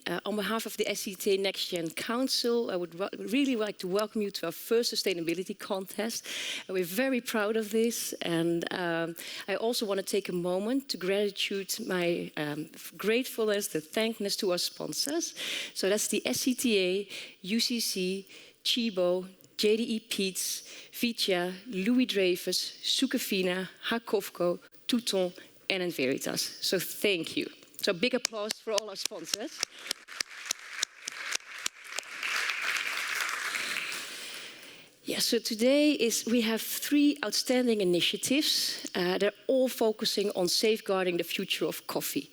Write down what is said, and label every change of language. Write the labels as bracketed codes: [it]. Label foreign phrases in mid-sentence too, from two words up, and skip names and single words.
[en] On behalf of the SCTA Next Gen Council, I would really like to welcome you to our first sustainability contest. And we're very proud of this, and I also want to take a moment to gratitude my gratefulness, the thankness to our sponsors. So that's the SCTA, UCC, Chibo, JDE Peets, Vitia, Louis Dreyfus, Sukafina, Hakovco, Touton, and Enveritas. So thank you. So big applause for all our sponsors. Yeah, so today we have three outstanding initiatives. They're all focusing on safeguarding the future of coffee.